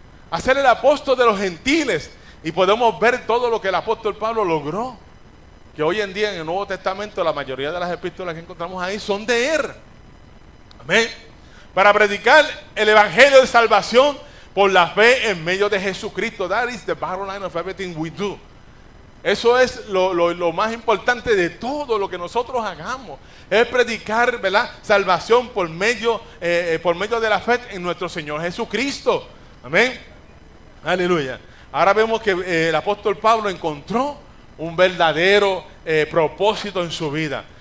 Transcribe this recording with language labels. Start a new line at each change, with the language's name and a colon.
Spanish: Hacer el apóstol de los gentiles. Y podemos ver todo lo que el apóstol Pablo logró, que hoy en día en el Nuevo Testamento la mayoría de las epístolas que encontramos ahí son de él. Amén. Para predicar el evangelio de salvación por la fe en medio de Jesucristo.
English: That is the bottom line of everything we do.
Spanish: Eso es lo más importante de todo lo que nosotros hagamos. Es predicar, ¿verdad?, salvación por medio de la fe en nuestro Señor Jesucristo. Amén. Aleluya. Ahora vemos que el apóstol Pablo encontró un verdadero propósito en su vida.